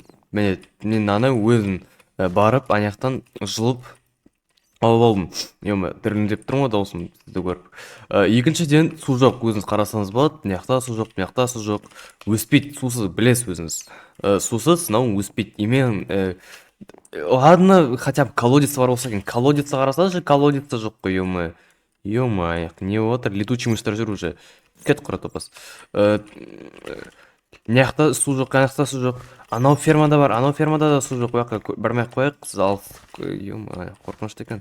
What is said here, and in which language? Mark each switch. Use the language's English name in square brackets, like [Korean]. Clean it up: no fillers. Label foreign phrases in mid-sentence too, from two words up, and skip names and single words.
[Kazakh] Міне, мен ана өзім барып, аяқтан жылып алып алдым. Дірілдеп тұрмын ғой даусым сізді көріп. Екіншіден, су жоқ, өзіңіз қарасаңыз болады. Мияқта су жоқ. Өспейді, сусыз, білесіз өзіңіз. Сусыз, мынау өспейді. [Russian] Ладно, хотя бы колодец [Kazakh] бар болса екен. Колодецті қарасаңызшы, колодецті жоқ қой, ё-моё, не отыр, [Russian] летучий мыштар [Kazakh] жүр уже. Кет құра топас. Мияқта су жоқ, қаяқта су жоқ. Анау фермада бар, анау фермада да су жоқ. Ояққа бармай-ақ қояйық, сіз алып, ё-моё, қорқынышты екен.